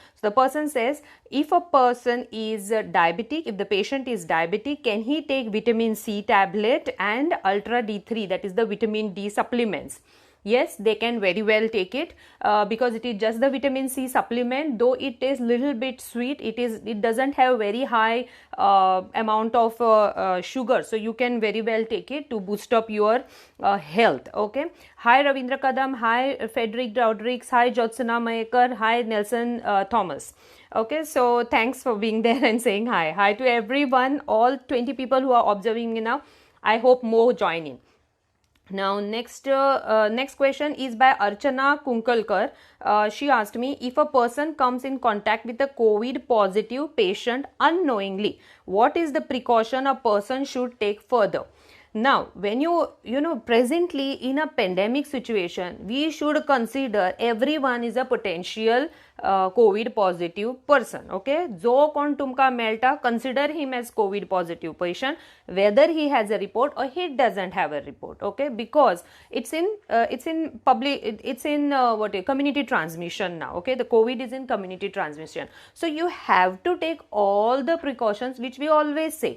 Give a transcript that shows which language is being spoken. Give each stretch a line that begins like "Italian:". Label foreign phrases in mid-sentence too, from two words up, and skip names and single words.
English: So the person says, if a person is diabetic, if the patient is diabetic, can he take vitamin C tablet and Ultra D3, that is the vitamin D supplements? Yes, they can very well take it because it is just the vitamin C supplement. Though it is little bit sweet, it doesn't have very high amount of sugar, so you can very well take it to boost up your health. Okay. Hi Ravindra Kadam, hi Frederick Rodrigues, hi Jotsuna Mayekar, hi Nelson Thomas. Okay, so thanks for being there and saying hi. Hi to everyone, all 20 people who are observing me now. I hope more join in. Now next question is by Archana Kunkalkar. She asked me, if a person comes in contact with a COVID positive patient unknowingly, what is the precaution a person should take further? Now, when you presently in a pandemic situation, we should consider everyone is a potential COVID positive person.
Konkani: Okay, जो कोण तुमका मेळटा,
English: consider him as COVID positive patient, whether he has a report or he doesn't have a report. Okay, because it's in public, it's in community transmission now. Okay, the COVID is in community transmission, so you have to take all the precautions which we always say.